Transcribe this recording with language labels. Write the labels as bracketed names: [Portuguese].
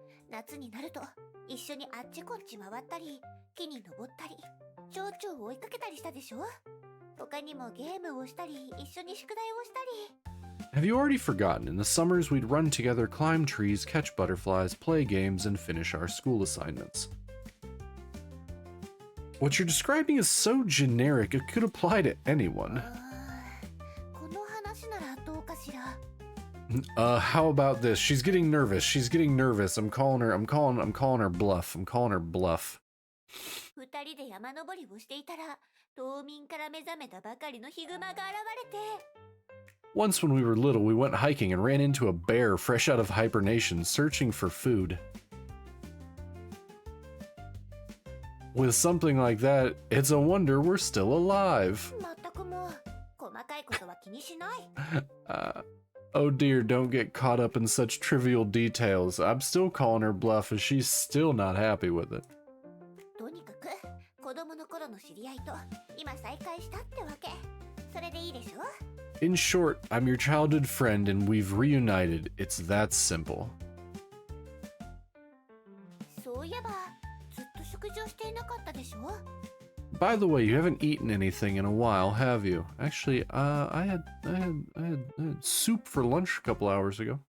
[Japanese] 夏になると一緒にあっちこっち回ったり木に登ったり蝶々を追いかけたりしたでしょ他にもゲームをしたり一緒に宿題をしたり [English] Have you already forgotten? In the summers we'd run together, climb trees, catch butterflies, play games, and finish our school assignments. What you're describing is so generic it could apply to anyone. [Japanese] この話ならどうかしら [English] how about this? She's getting nervous. I'm calling her bluff. [Japanese] 二人で山登りをしていたら、冬眠から目覚めたばかりのヒグマが現れて。 [English] Once when we were little, we went hiking and ran into a bear fresh out of hibernation, searching for food. With something like that, it's a wonder we're still alive. [Japanese] 全くもう、細かいことは気にしない。 [English] Oh dear, don't get caught up in such trivial details. I'm still calling her bluff and she's still not happy with it. [Japanese] とにかく、子供の頃の知り合いと今再会したってわけ。それでいいでしょ? [English] In short, I'm your childhood friend and we've reunited. It's that simple. [Japanese] そういえば、ずっと食事をしていなかったでしょ? [English] By the way, you haven't eaten anything in a while, have you? Actually, I had soup for lunch a couple hours ago.